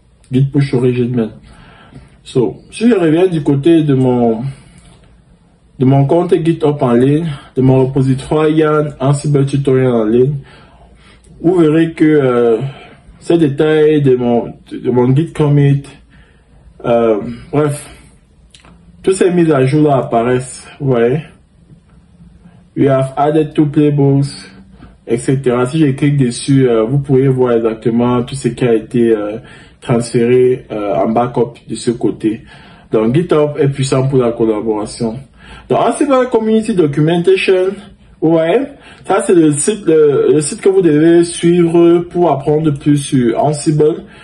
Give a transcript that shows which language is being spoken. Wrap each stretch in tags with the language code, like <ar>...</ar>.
<fr>Git push origin main. So, si je reviens du côté de mon compte GitHub en ligne, de mon repository Yarn Ansible tutorial en ligne, vous verrez que ces détails de mon git commit, bref, toutes ces mises à jour là apparaissent, vous voyez.</fr> <en>We have added two playbooks, etc.</en> <fr>Si je clique dessus, vous pourrez voir exactement tout ce qui a été transféré en backup de ce côté. Donc GitHub est puissant pour la collaboration. Donc Ansible Community Documentation, Ouais, ça c'est le site que vous devez suivre pour apprendre plus sur Ansible.</fr>